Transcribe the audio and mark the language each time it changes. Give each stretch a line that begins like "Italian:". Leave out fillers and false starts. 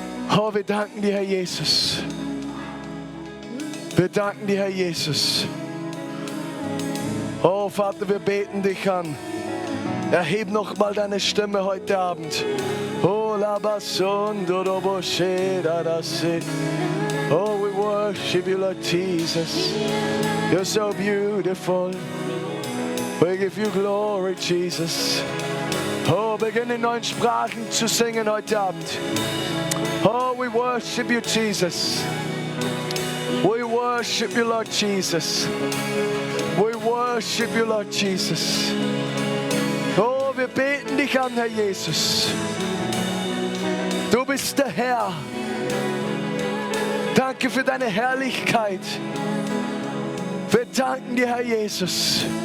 German: Oh, wir danken dir, Herr Jesus. Wir danken dir, Herr Jesus. Oh, Vater, wir beten dich an. Erheb noch mal deine Stimme heute Abend. Oh, Labason, Doroboshe, Darase.
English: Oh, we worship you, Lord Jesus. You're so beautiful. We give you glory, Jesus.
German: Oh, beginn in neuen Sprachen zu singen heute Abend.
English: Oh, we worship you, Jesus. We worship you, Lord Jesus. We worship you, Lord Jesus.
German: Oh, wir beten dich an, Herr Jesus. Du bist der Herr. Danke für deine Herrlichkeit. Wir danken dir, Herr Jesus.